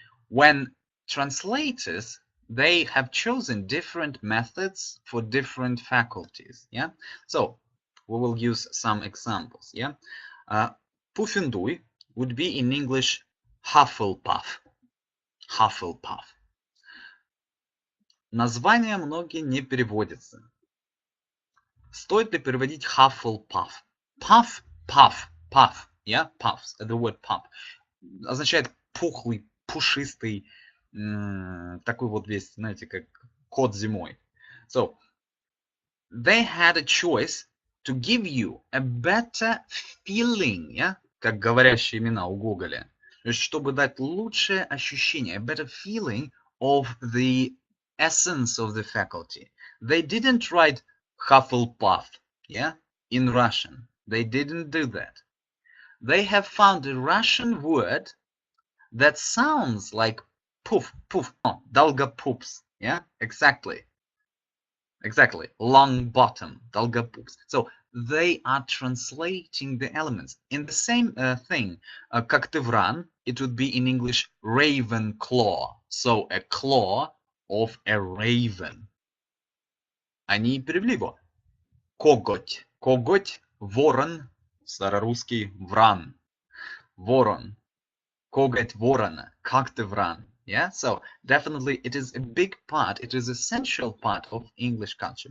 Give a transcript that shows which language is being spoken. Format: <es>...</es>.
<en>When translators, they have chosen different methods for different faculties, yeah? So we will use some examples, yeah? Pufendui would be in English Hufflepuff. Hufflepuff.</en> <ru>Название многие не переводятся. Стоит ли переводить Hufflepuff?</ru> <en>Puff, puff, puff, yeah, puffs, the word puff,</en> <ru>означает пухлый, пушистый, такой вот весь, знаете, как кот зимой.</ru> <en>So, they had a choice to give you a better feeling, yeah,</en> <ru>как говорящие имена у Гоголя, то есть, чтобы дать лучшее ощущение,</ru> <en>a better feeling of the essence of the faculty. They didn't write Hufflepuff, yeah, in Russian. They didn't do that. They have found a Russian word that sounds like poof, poof, oh, Dolgopoops, yeah, exactly. Exactly, long bottom, Dolgopoops. So they are translating the elements in the same thing. Когтевран, it would be in English raven claw. So a claw of a raven.</en> <ru>Они перевели его. Коготь. Коготь, ворон, старорусский вран. Ворон. Коготь ворона. Когтевран.</ru> <en>Yeah, so definitely it is a big part, it is essential part of English culture.</en>